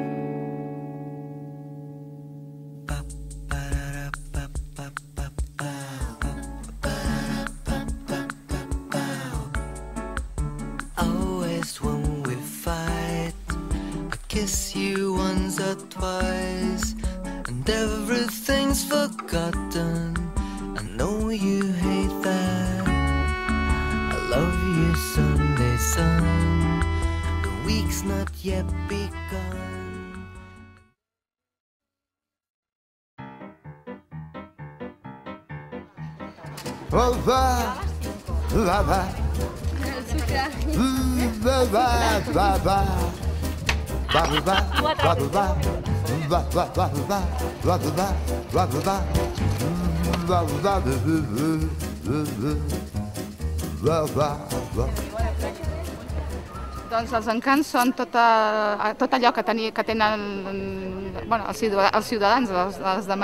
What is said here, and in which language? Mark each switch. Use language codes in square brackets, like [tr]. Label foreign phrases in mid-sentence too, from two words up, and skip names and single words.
[en] Always when we fight, I kiss you once or twice, and everything's forgotten. I know you hate that. I love you Sunday sun, the week's not yet begun. [ca] Va, va, va. Doncs els encants són tot allò que tenen els ciutadans, els de